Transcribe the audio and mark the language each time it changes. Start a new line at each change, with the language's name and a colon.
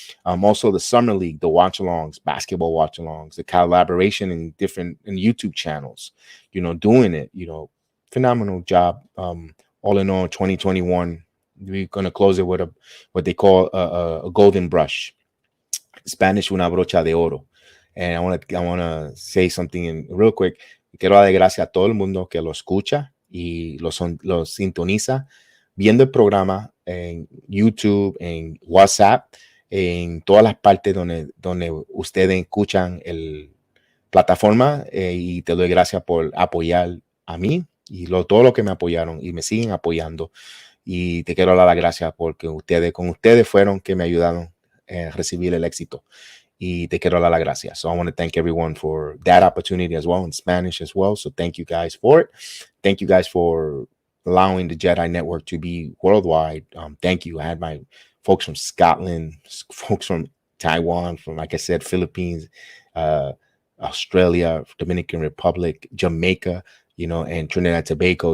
English: Also the summer league, the watch-alongs, basketball watch-alongs, the collaboration in different YouTube channels, doing it, phenomenal job. All in all, 2021, we're gonna close it with what they call a golden brush. Spanish,
Spanish: una brocha de oro.
English: And I want to say something real quick.
Spanish: Quiero dar gracias a todo el mundo que lo escucha y lo sintoniza viendo el programa en YouTube, en WhatsApp, en todas las partes donde ustedes escuchan el plataforma, y te doy gracias por apoyar a mí y todo lo que me apoyaron y me siguen apoyando, y te quiero dar las gracias porque con ustedes fueron que me ayudaron a recibir el éxito. Y te quiero dar las gracias.
English: So I want to thank everyone for that opportunity as well, in Spanish as well. So thank you guys for it. Thank you guys for allowing the Jedi Network to be worldwide. Thank you. I had my folks from Scotland, folks from Taiwan, from, like I said, Philippines, Australia, Dominican Republic, Jamaica, and Trinidad and Tobago.